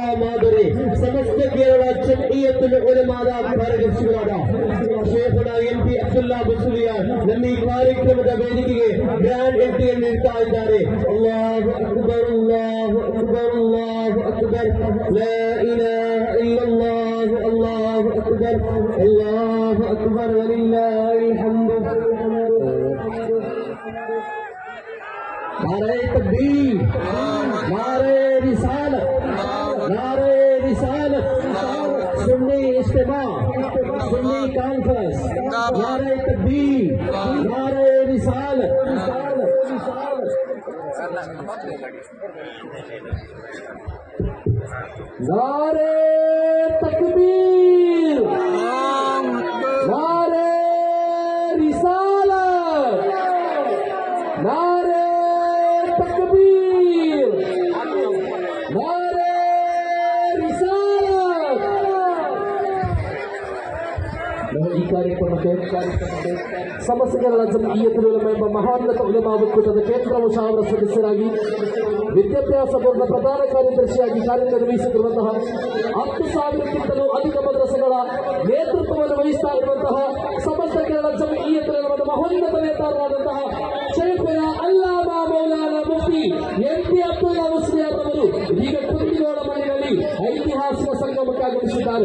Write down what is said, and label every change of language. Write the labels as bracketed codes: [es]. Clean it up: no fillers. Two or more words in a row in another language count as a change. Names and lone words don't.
[kn] ಮಾದರಿ ಸಮಸ್ತ ಕೇರಳ ಜಮೀಯತುಲ್ ಉಲಮಾದ ಕಾರ್ಯದರ್ಶಿಗಳಾದ ಶೇಖನ ಎಂಪಿ ಅಬ್ದುಲ್ಲಾ ಬಸುಲಿಯಾರ್ ನಮ್ಮ ಈ ಕಾರ್ಯಕ್ರಮದ ವೇದಿಕೆಗೆ ಗ್ರ್ಯಾಂಡ್ ಎಂಟ್ರಿಯನ್ನು ನೀಡ್ತಾ ಇದ್ದಾರೆ. [ar] الله أكبر الله أكبر الله أكبر لا إله إلا الله الله أكبر ولله الحمد. [ur] نعرۂ تکبیر، نعرۂ رسالت، نعرۂ رسالت، سنی اجتماع، سنی کانفرنس، نعرۂ تکبیر، نعرۂ رسالت، نعرۂ تکبیر, نعرۂ رسالت، نعرۂ تکبیر، نعرۂ رسالت. [kn] ಈ ಕಾರ್ಯಕ್ರಮಕ್ಕೆ ಸಮಸ್ತ ಕೇರಳ ಜಮೀಯತುಲ್ ಉಲಮಾ ಎಂಬ ಮಹಾನ್ನತ ಉಲಮಾ ಒಕ್ಕೂಟದ ಕೇಂದ್ರ ಮುಷಾವರ ಸದಸ್ಯರಾಗಿ ವಿದ್ಯಾಭ್ಯಾಸ ಬೋರ್ಡ್ನ ಪ್ರಧಾನ ಕಾರ್ಯದರ್ಶಿಯಾಗಿ ಕಾರ್ಯನಿರ್ವಹಿಸುತ್ತಿರುವಂತಹ 10,000ಕ್ಕಿಂತಲೂ ಅಧಿಕ ಮದ್ರಸೆಗಳ ನೇತೃತ್ವವನ್ನು ವಹಿಸ್ತಾ ಇರುವಂತಹ ಸಮಸ್ತ ಕೇರಳ ಜಮೀಯತುಲ್ ಉಲಮಾದ ಮಹೋನ್ನತ ನೇತಾರರಾದಂತಹ ಶೇಖನ ಅಲ್ಲಾಮಾ ಮೌಲಾನಾ ಮುಫ್ತಿ ಎಂಪಿ ಅಬ್ದುಲ್ಲಾ ಮುಸ್ಲಿಯಾರ್ ಅವರು ಈಗ ಕುಂದಿಗೋಳ ಮನೆಯಲ್ಲಿ ಐತಿಹಾಸಿಕ ಸಂಗಮಕ್ಕೆ ಆಗಮಿಸಿದ್ದಾರೆ.